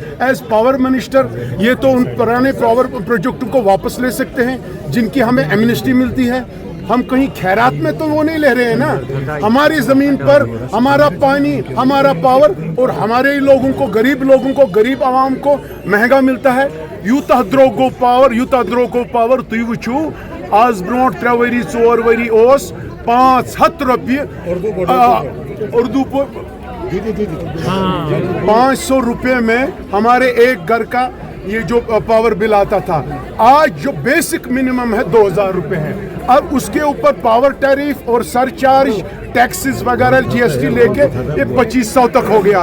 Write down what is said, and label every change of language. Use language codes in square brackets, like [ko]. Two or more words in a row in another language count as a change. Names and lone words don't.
[en] as power minister [ur] یہ تو ان پرانے پاور پروجیکٹوں کو واپس لے سکتے ہیں جن کی ہمیں ایمنسٹی ملتی ہے. ہم کہیں خیرات میں تو وہ نہیں لے رہے ہیں نا, ہماری زمین پر ہمارا پانی, ہمارا پاور, اور ہمارے لوگوں کو, غریب لوگوں کو, غریب عوام کو مہنگا ملتا ہے. [ks] یوتاہ درٛوگ گوٚو پاور تُہۍ وٕچھِو آز برونٛٹھ 3 ؤری 4 ؤری اوس 500 رۄپیہِ اردو [ur] 500 روپے میں ہمارے ایک گھر کا یہ جو پاور بل آتا تھا. آج جو [en] basic minimum [ur] ہے 2000 روپے ہے. اب اس کے اوپر [en] power tariff [ur] اور سر چارج, ٹیکسز وغیرہ, GST لے کے یہ 2500 تک ہو گیا.